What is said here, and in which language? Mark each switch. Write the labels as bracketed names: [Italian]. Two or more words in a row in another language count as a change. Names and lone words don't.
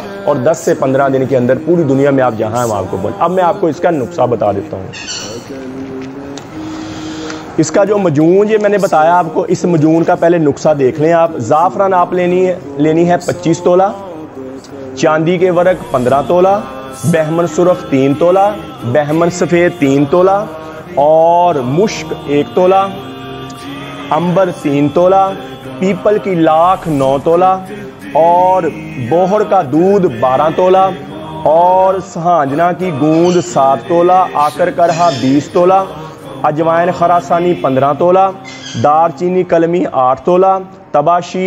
[Urdu] اور 10 سے 15 دن کے اندر پوری دنیا میں آپ جہاں ہیں آپ کو بول. اب میں آپ کو اس کا نسخہ بتا دیتا ہوں۔ اس کا جو معجون یہ میں نے بتایا آپ کو، اس معجون کا پہلے نسخہ دیکھ لیں آپ. زعفران آپ لینی ہے 25 تولہ، چاندی کے ورق 15 تولہ، بہمن سرخ 3 تولہ، بہمن سفید 3 تولہ اور مشک 1 تولہ، عنبر 3 تولہ، پیپل کی لاکھ 9 تولہ اور मुश्क 1 तोला, अंबर 3 तोला, पीपल की लाख 9 तोला और بوہر کا دودھ 12 تولہ اور سہاجنا کی گوند 7 تولہ، آکر کرہا 20 تولہ، اجوائن خراسانی 15 تولہ، دارچینی قلمی 8 تولہ، طباشیر